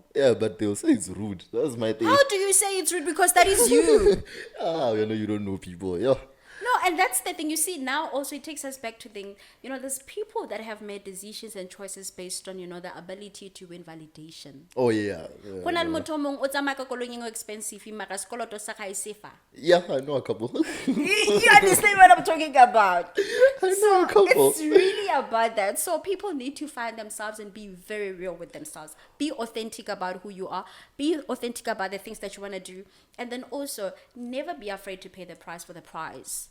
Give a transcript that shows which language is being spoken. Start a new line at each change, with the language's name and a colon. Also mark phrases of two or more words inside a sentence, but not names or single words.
English: Yeah, but they'll say it's rude. That's my thing. How do you say it's rude? Because that is you. You don't know people. Yeah. No, and that's the thing. You see, now also it takes us back to the, there's people that have made decisions and choices based on, the ability to win validation. Oh, yeah.
Tswana: Go na le motho o mong o tsamaya ka koloi e expensive, mara sekoloto sa gae se fa.
English: Yeah, I know a couple. You understand what I'm talking about? I know a couple. It's really about that. So people need to find themselves and be very real with themselves. Be authentic about who you are. Be authentic about the things that you want to do. And then also, never be afraid to pay the price for the prize.